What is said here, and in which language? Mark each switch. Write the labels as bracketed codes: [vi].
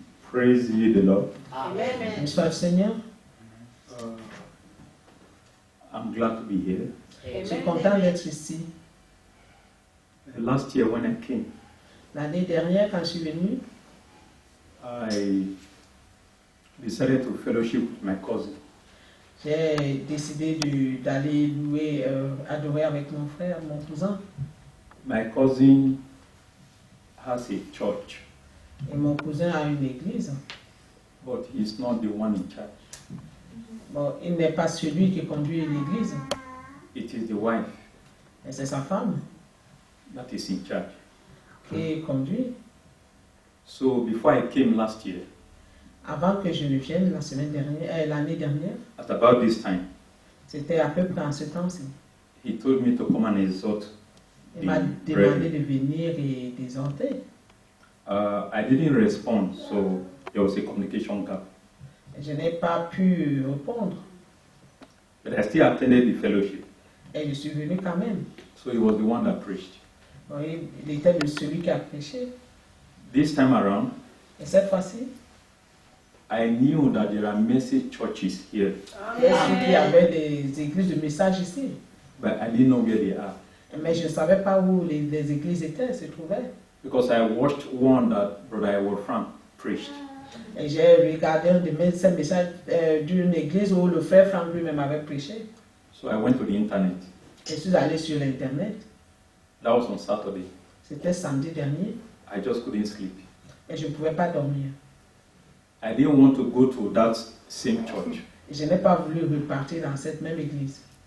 [en] Praise ye the Lord. Amen. [fr] Bonsoir Seigneur. [en] I'm glad to be here. [fr] Je suis content d'être ici. [en] Last year when I came, [fr] L'année dernière, quand je suis venue, [en] I decided to fellowship with my cousin. [fr] j'ai décidé d'aller louer, adorer avec mon frère, mon cousin. [en] My cousin has a church, [fr] Et mon cousin a une église. [en] but he's not the one in charge. [fr] Bon, il n'est pas celui qui conduit l'église, [en] It is the wife [fr] mais c'est sa femme [en] that is in charge. [fr] qui conduit. [en] So before I came last year, [fr] Avant que je ne vienne l'année dernière, [en] at about this time, [fr] c'était à peu près en ce temps-ci. [en] he told me to come and exhort. [fr] Il m'a demandé de venir et d'exhorter. [en] I didn't respond, so there was a communication gap. [fr] Je n'ai pas pu répondre. [en] But I still attended the fellowship. [fr] Et je suis venu quand même. [en] So he was the one that preached. [fr] Bon, il était celui qui a prêché. [en] This time around, [fr] Et cette fois-ci, [en] I knew that there are message churches here, [fr] j'ai su qu'il y avait des églises de messages ici. [en] but I didn't know where they are. [fr] Mais je ne savais pas où les églises se trouvaient. [en] Because I watched one that Brother Wolfram preached. [fr] Et j'ai regardé un de ces messages d'une église où le frère Franck lui-même avait prêché. [en] So I went to the internet. [fr] Je suis allé sur l'Internet. [en] That was on Saturday. [fr] C'était samedi dernier. [en] I just couldn't sleep. [fr] Et je ne pouvais pas dormir. [en] I didn't want to go to that same church. [fr] Et je n'ai pas voulu repartir dans cette même église.